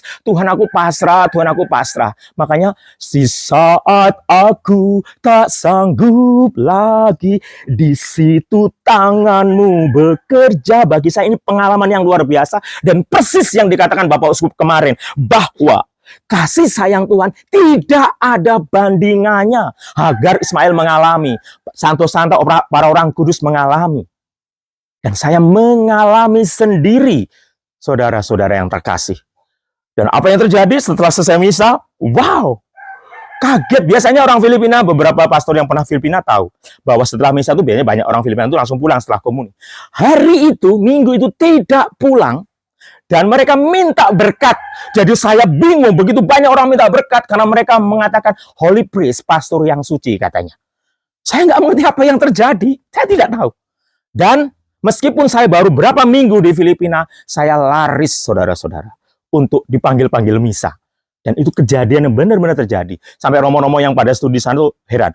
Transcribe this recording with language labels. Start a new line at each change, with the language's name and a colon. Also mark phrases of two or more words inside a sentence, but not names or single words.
Indonesian: Tuhan aku pasrah, Tuhan aku pasrah. Makanya, di saat aku tak sanggup lagi, di situ tanganmu bekerja. Bagi saya ini pengalaman yang luar biasa. Dan persis yang dikatakan Bapak Uskup kemarin. Bahwa kasih sayang Tuhan tidak ada bandingannya. Hagar Ismail mengalami. Santo-santo para orang kudus mengalami. Dan saya mengalami sendiri. Saudara-saudara yang terkasih. Dan apa yang terjadi setelah selesai misa? Wow! Kaget. Biasanya orang Filipina, beberapa pastor yang pernah Filipina tahu. Bahwa setelah misa itu biasanya banyak orang Filipina itu langsung pulang setelah komuni. Hari itu, minggu itu tidak pulang. Dan mereka minta berkat. Jadi saya bingung, begitu banyak orang minta berkat karena mereka mengatakan
English: holy priest,
Indonesian: pastor yang suci katanya. Saya nggak mengerti apa yang terjadi. Saya tidak tahu. Dan meskipun saya baru berapa minggu di Filipina, saya laris, saudara-saudara, untuk dipanggil-panggil misa. Dan itu kejadian yang benar-benar terjadi. Sampai romo-romo yang pada studi sana heran.